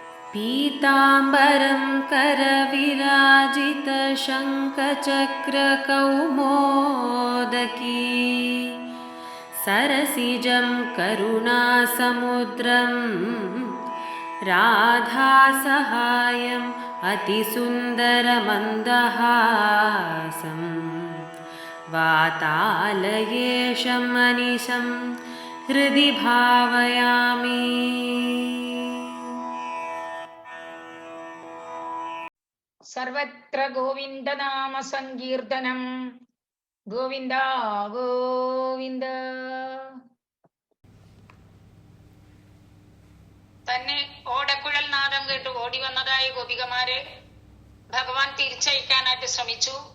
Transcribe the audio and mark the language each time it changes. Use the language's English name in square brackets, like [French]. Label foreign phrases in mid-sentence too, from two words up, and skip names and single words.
[Sanskrit] पीताम्बरं करविराजितशङ्खचक्रकौमोदकी सरसिजं करुणासमुद्रं राधासहायम् अतिसुन्दरमन्दहासं वातालयेशं मनिशं हृदि भावयामि. സർവത്ര ഗോവിന്ദനാമ സങ്കീർത്തനം. ഗോവിന്ദ ഗോവിന്ദ. [Malayalam] തന്നെ ഓടക്കുഴൽ നാദം കേട്ട് ഓടി വന്നതായ ഗോപികമാരെ ഭഗവാൻ തിരിച്ചയക്കാനായിട്ട് ശ്രമിച്ചു.